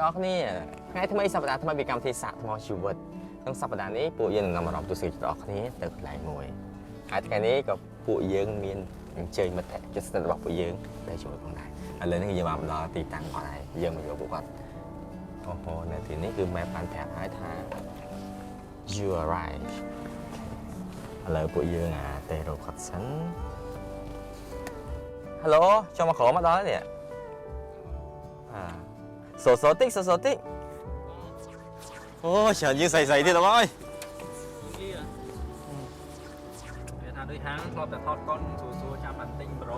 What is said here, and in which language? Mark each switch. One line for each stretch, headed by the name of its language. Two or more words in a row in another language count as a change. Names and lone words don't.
Khmer: រគ្នាថ្ងៃថ្មីសប្តាហ៍ថ្មីពីកម្មវិធីសាកថ្មជីវិតក្នុងសប្តាហ៍នេះពួកយើងនឹងនាំអា រម្មណ៍ទស្សនិកជនអ្នកនរគ្នាទៅកន្លែងមួយហើយថ្ងៃនេះក៏ពួកយើងមានអញ្ជើញមិត្តភក្តិជិតស្និទ្ធរបស់ពួកយើងទៅជួយផងដែរឥឡូវនេះយើងបានមកដល់ទីតាំងគាត់ហើយយើងមកយកពួកគាត់អូហូនៅទីនេះគឺម៉ែបានប្រាប់ហើយថា
English: you are right
Khmer: ឥឡូវពួកយើងទៅរកគាត់សិន Hello ចូលមកក្រោមមកដល់នេះសូតិចអូច្រើនយើងស្អីទៀតបងអើយ វាថាដូចហាងធ្លាប់តែថតកុនសួរចាំបានទិញប្រូ